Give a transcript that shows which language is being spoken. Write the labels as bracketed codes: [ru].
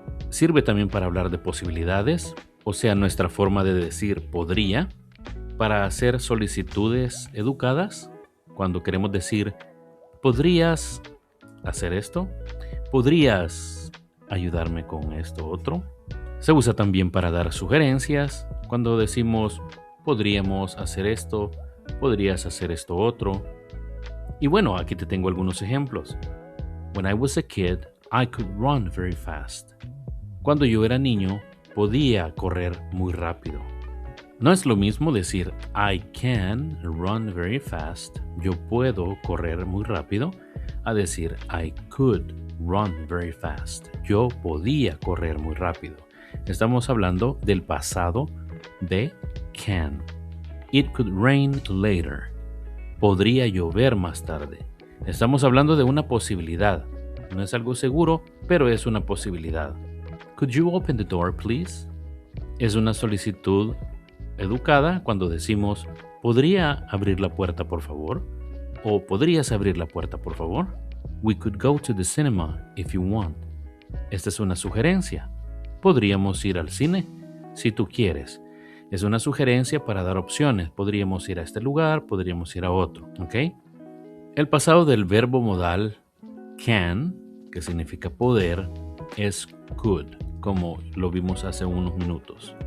[es] Sirve también para hablar de posibilidades, o sea, nuestra forma de decir podría, para hacer solicitudes educadas, cuando queremos decir, ¿podrías hacer esto? ¿Podrías ayudarme con esto otro? Se usa también para dar sugerencias, cuando decimos, podríamos hacer esto, podrías hacer esto otro. Y bueno, aquí te tengo algunos ejemplos. [en] When I was a kid, I could run very fast. [es] Cuando yo era niño, podía correr muy rápido. No es lo mismo decir [en] I can run very fast, [es] yo puedo correr muy rápido, a decir [en] I could run very fast, [es] yo podía correr muy rápido. Estamos hablando del pasado de can. [en] It could rain later. [es] Podría llover más tarde. Estamos hablando de una posibilidad. No es algo seguro, pero es una posibilidad. [en] Could you open the door, please? [es] Es una solicitud educada cuando decimos, ¿podría abrir la puerta, por favor? ¿O podrías abrir la puerta, por favor? [en] We could go to the cinema if you want. [es] Esta es una sugerencia. Podríamos ir al cine si tú quieres. Es una sugerencia para dar opciones. Podríamos ir a este lugar, podríamos ir a otro, ¿ok? El pasado del verbo modal can, que significa poder, es could, como lo vimos hace unos minutos.